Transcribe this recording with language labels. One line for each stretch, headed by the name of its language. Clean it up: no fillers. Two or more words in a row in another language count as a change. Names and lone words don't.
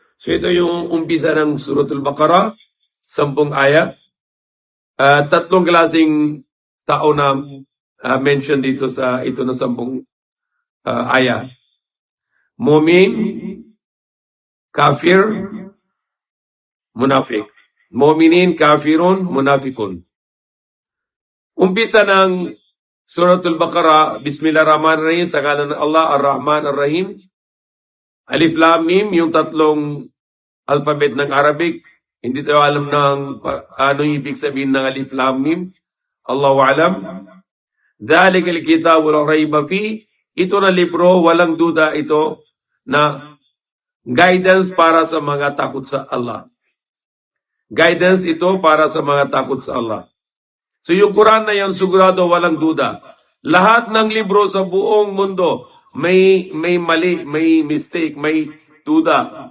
Filipino: So ito yung umpisa ng Suratul Baqarah, 10 ayat. Tatlong klaseng tao na mention dito sa ito na 10 ayat.
Arabic: Mumin, kafir, munafik. Muminin, kafirun, munafikun.
Filipino: Umpisa ng Suratul Baqarah, Bismillahirrahmanirrahim, sa ngalan ng Allah, Ar-Rahman, Ar-Rahim.
Arabic: Alif Lam Mim,
Filipino: yung tatlong alphabet ng Arabic. Hindi tayo alam ng ano ibig sabihin ng
Arabic: Alif Lam Mim. Allahu alam. Dhalikal kitab la rayba fi.
Filipino: Ito na libro, walang duda ito na guidance para sa mga takot sa Allah. Guidance ito para sa mga takot sa Allah. So yung Quran na yan, sigurado walang duda. Lahat ng libro sa buong mundo, may mali, may mistake, may duda.